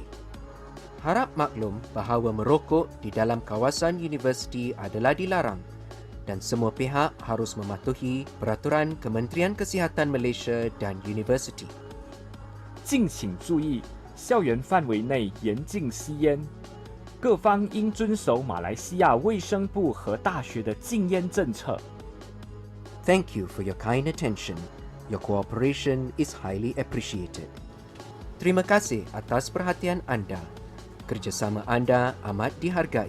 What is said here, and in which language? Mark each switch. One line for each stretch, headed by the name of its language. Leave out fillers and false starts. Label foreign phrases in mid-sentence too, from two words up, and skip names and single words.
Malay: Harap maklum bahawa merokok di dalam kawasan universiti adalah dilarang dan semua pihak harus mematuhi peraturan Kementerian Kesihatan Malaysia dan universiti.
Chinese: 敬请注意，校园范围内严禁吸烟。各方应遵守马来西亚卫生部和大学的禁烟政策。
English: Thank you for your kind attention. Your cooperation is highly appreciated.
Malay: Terima kasih atas perhatian anda. Kerjasama anda amat dihargai.